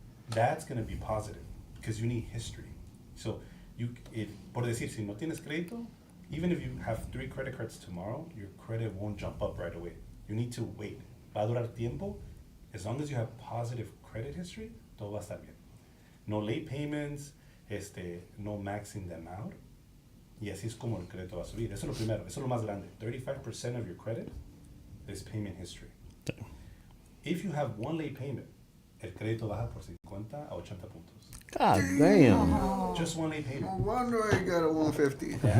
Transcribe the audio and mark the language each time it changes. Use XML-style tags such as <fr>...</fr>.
<en>That's going to be positive because you need history.</en> <es>So por decir, si no tienes crédito,</es> <en>even if you have 3 credit cards tomorrow, your credit won't jump up right away. You need to wait.</en> <es>Va a durar tiempo.</es> <en>As long as you have positive credit history,</en> <es>todo va a estar bien.</es> <en>No late payments, no maxing them out.</en> <es>Y así es como el crédito va a subir. Eso es lo primero, eso es lo más grande.</es> <en>35% of your credit is payment history. Damn. If you have 1 late payment,</en> <es>el crédito baja por 50 a 80 puntos.</es> <en>God damn. Just 1 late No payment. wonder I got a 150.</en>